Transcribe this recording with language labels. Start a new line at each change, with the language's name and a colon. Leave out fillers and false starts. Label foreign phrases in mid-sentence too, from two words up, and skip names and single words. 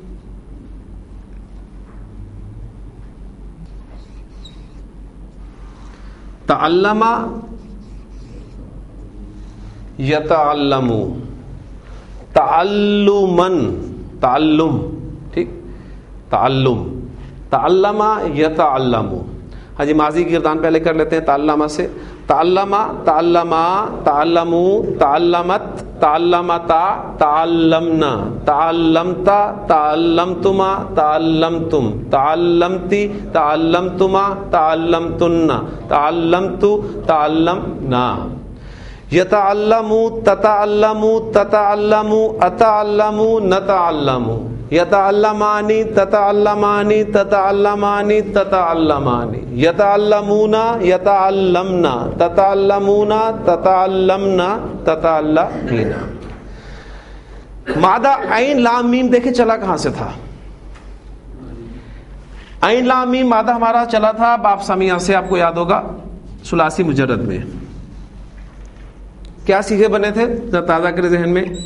Arabic: تعلم یتعلمو تعلمن، تعلم. ٹھیک، تعلم. تعلم یتعلمو.
Urdu: ہاں جی، ماضی کی گردان پہلے کر لیتے ہیں تعلم سے.
Arabic: تعلم تعلما تعلمو تعلمت تعلمتا تعلمنا تعلمتا تعلمتما تعلمتم تعلمتی تعلمتما تعلمتن تعلمتو تعلمنا. یتعلمو تتعلمو تتعلمو اتعلمو نتعلمو. یتعلمانی تتعلمانی تتعلمانی تتعلمانی. یتعلمون یتعلمنا تتعلمون تتعلمنا تتعلمین.
Urdu: مادہ عین لام میم دیکھیں چلا کہاں سے تھا؟ عین لام میم مادہ ہمارا چلا تھا باب سمیہ سے، آپ کو یاد ہوگا، ثلاثی مجرد میں. کیا صیغے بنے تھے؟ ذرا تازہ کرے ذہن میں.